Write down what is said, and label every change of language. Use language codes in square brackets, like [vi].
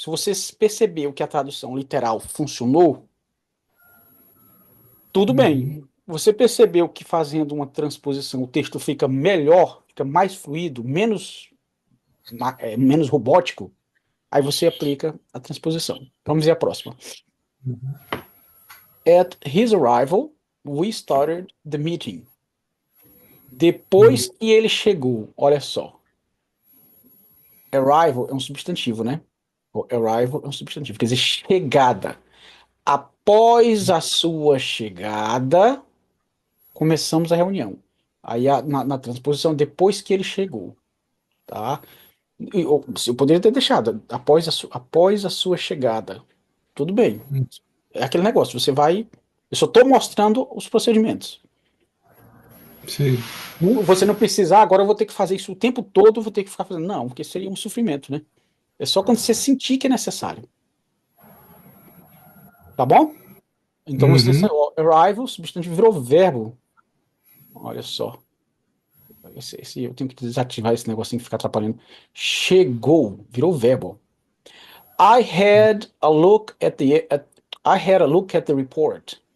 [pt] Se você percebeu que a tradução literal funcionou, tudo Uhum. bem. Você percebeu que fazendo uma transposição o texto fica melhor, fica mais fluido, menos robótico, aí você aplica a transposição. Vamos ver a próxima. [en] At his arrival, we started the meeting. [pt] Depois que ele chegou, olha só. Arrival é um substantivo, né? O arrival é um substantivo, quer dizer, chegada. Após a sua chegada, começamos a reunião. Aí na transposição, depois que ele chegou, tá? Eu poderia ter deixado, após a sua chegada. Tudo bem. É aquele negócio, você vai. Eu só estou mostrando os procedimentos. Sim. Você não precisa, agora eu vou ter que fazer isso o tempo todo, vou ter que ficar fazendo. Não, porque seria um sofrimento, né? É só quando você sentir que é necessário. Tá bom? Então você Uhum. arrival, substantivo virou verbo. Olha só. Eu tenho que desativar esse negocinho que fica atrapalhando. Chegou, virou verbo. [en] I had a look at I had a look at the report.